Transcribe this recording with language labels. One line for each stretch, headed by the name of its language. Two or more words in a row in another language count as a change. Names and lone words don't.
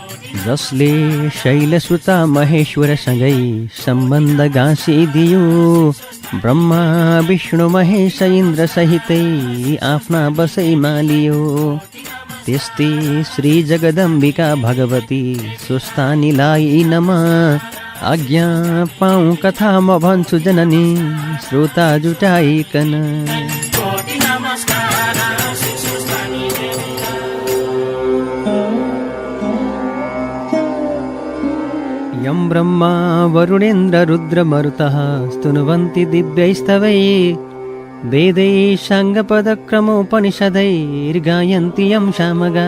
Nepali: जसले शैलसुता महेश्वरसँगै सम्बन्ध गाँसिदियो, ब्रह्मा विष्णु महेश इन्द्र सहितै आफ्ना बसैमा लियो। त्यस्तै श्री जगदम्बिका भगवती स्वस्थानीलाई नमा। आज्ञा पाऊँ कथा म भन्छु जननी, श्रोता जुटाइकन।
Sanskrit: यं ब्रह्मा वरुणेन्द्र रुद्र मरुतः स्तुन्वन्ति दिव्यैस्तवै, वेदै साङ्गपदक्रमोपनिषदैर्गायन्ति यं सामगा।